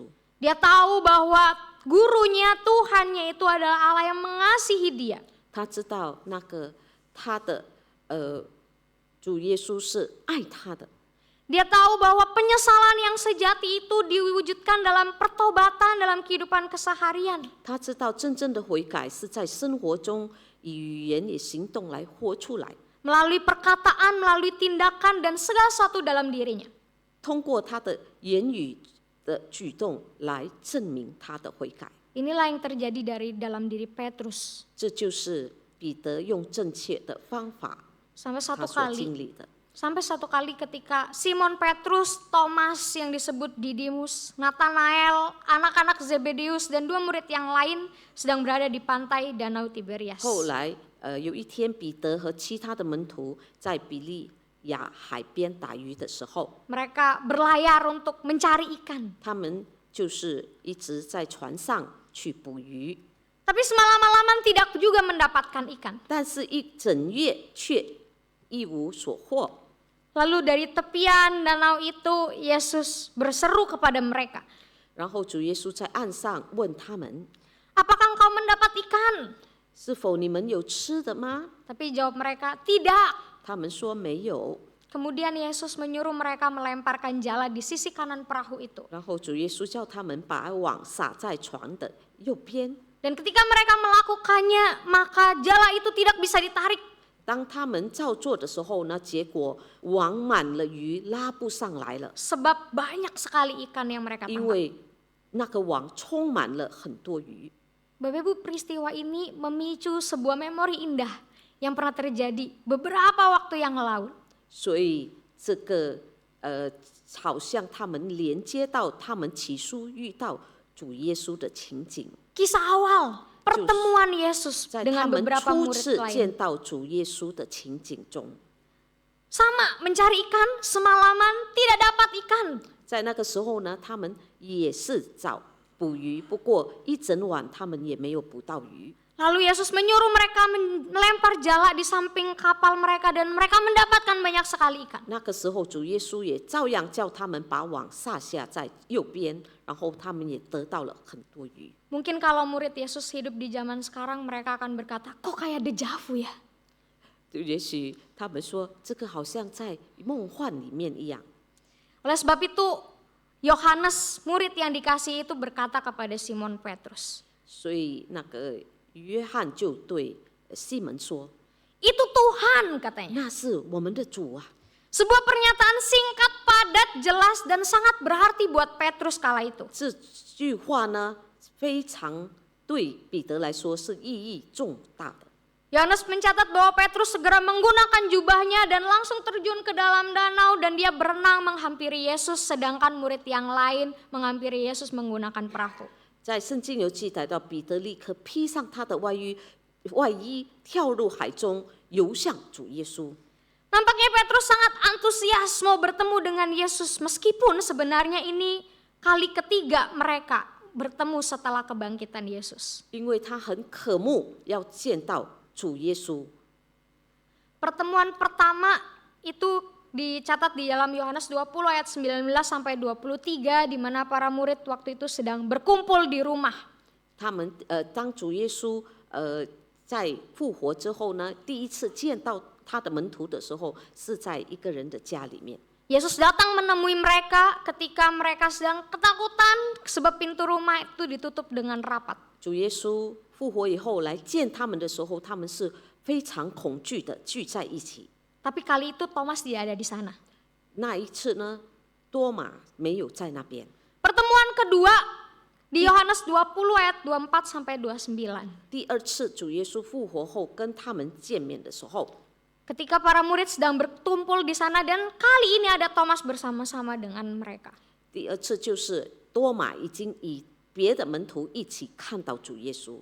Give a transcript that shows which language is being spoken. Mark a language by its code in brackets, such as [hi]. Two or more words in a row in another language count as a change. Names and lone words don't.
[id] Dia tahu bahwa gurunya, Tuhannya itu adalah Allah yang mengasihi dia. [zh] 他知道那个他的主耶稣是爱他的。 [id] Dia tahu bahwa penyesalan yang sejati itu diwujudkan dalam pertobatan dalam kehidupan keseharian. [zh] 他知道真正的悔改是在生活中以语言与行动来活出来， [id] Melalui perkataan, melalui tindakan dan segala sesuatu dalam dirinya. [zh] 通过他的言语的举动来证明他的悔改。 [id] Inilah yang terjadi dari dalam diri Petrus. [zh] 这就是彼得用正确的方法 [id] Sampai [zh] 他 [id] satu [zh] 所 [id] kali [zh] 经历的。 [id] Sampai satu kali ketika Simon Petrus, Thomas yang disebut Didimus, Nathanael, anak-anak Zebedeus dan 2 murid yang lain sedang berada di pantai Danau Tiberias. [zh] 后来有一天，彼得和其他的门徒在比利亚海边打鱼的时候， [id] Mereka berlayar untuk mencari ikan. [zh] 他们就是一直在船上去捕鱼， [id] Tapi semalam-malaman tidak juga mendapatkan ikan. [zh] 但是一整夜却一无所获。 [id] Lalu dari tepian danau itu Yesus berseru kepada mereka, [zh] 然后主耶稣在岸上问他们 [id] "Apakah engkau mendapat ikan?" [zh] 是否你们有吃的吗？ [id] Tapi jawab mereka, "Tidak." [zh] 他们说没有。 [id] Kemudian Yesus menyuruh mereka melemparkan jala di sisi kanan perahu itu. [zh] 然后主耶稣叫他们把网撒在船的右边。 [id] Dan ketika mereka melakukannya, maka jala itu tidak bisa ditarik. [zh] 当他们照做的时候呢，结果网满了鱼，拉不上来了， [id] Sebab banyak sekali ikan yang mereka [zh] 因 [id] tangkap. [zh] 为那个网充满了很多鱼。 [id] Bapak Ibu, peristiwa ini memicu sebuah memori indah yang pernah terjadi beberapa waktu yang lalu. [zh] 所以这个好像他们连接到他们起初遇到主耶稣的情景， [id] Kisah awal pertemuan Yesus [zh] 在他 [id] dengan [zh] 们 [id] beberapa [zh] 初 [id] murid [zh] 次 [id] lain. [zh] 见到主耶稣的情景中， [id] Sama, mencari ikan, semalaman tidak dapat ikan. [zh] 在那个时候呢，他们也是找捕鱼，不过一整晚他们也没有捕到鱼。 [id] Lalu Yesus menyuruh mereka melempar jala di samping kapal mereka dan mereka mendapatkan banyak sekali ikan. [zh] 那个时候，主耶稣也照样叫他们把网撒下在右边，然后他们也得到了很多鱼。 [id] Mungkin kalau murid Yesus hidup di zaman sekarang mereka akan berkata, kok kayak dejavu ya? [zh] 也许他们说，这个好像在梦幻里面一样。 [id] Oleh sebab itu, Yohanes murid yang dikasihi itu berkata kepada Simon Petrus, [zh] 所以那个约翰就对西门说 [id] "Itu Tuhan," katanya. [zh] 那是我们的主啊。 [id] Sebuah pernyataan singkat, padat, jelas, dan sangat berarti buat Petrus kala itu. [zh] 这句话呢，非常对彼得来说是意义重大的。 [id] Yohanes mencatat bahwa Petrus segera menggunakan jubahnya dan langsung terjun ke dalam danau dan dia berenang menghampiri Yesus, sedangkan murid yang lain menghampiri Yesus menggunakan perahu. [zh] 在圣经有记载到，彼得立刻披上他的外衣，跳入海中，游向主耶稣。 [id] Nampaknya Petrus sangat antusias mau bertemu dengan Yesus, meskipun sebenarnya ini kali ketiga mereka bertemu setelah kebangkitan Yesus. [zh] 因为他很渴慕要见到主耶稣。 [id] Pertemuan pertama itu dicatat di dalam Yohanes 20 ayat 19 sampai 23 di mana para murid waktu itu sedang berkumpul di rumah. [zh] 当主耶稣在复活之后呢，第一次见到他的门徒的时候，是在一个人的家里面。 [id] Yesus datang menemui mereka ketika mereka sedang ketakutan sebab pintu rumah itu ditutup dengan rapat. [zh] 主耶稣复活以后来见他们的时候，他们是非常恐惧的聚在一起。 [id] Tapi kali itu Thomas tidak ada di sana. [zh] 那一次呢，多马没有在那边。 [id] Pertemuan kedua di Yohanes 20 ayat 24 sampai 29. [zh] 第二次主耶稣复活后跟他们见面的时候， [id] Ketika para murid sedang berkumpul di sana dan kali ini ada Thomas bersama-sama dengan mereka. [zh] 第二次就是多马已经与别的门徒一起看到主耶稣。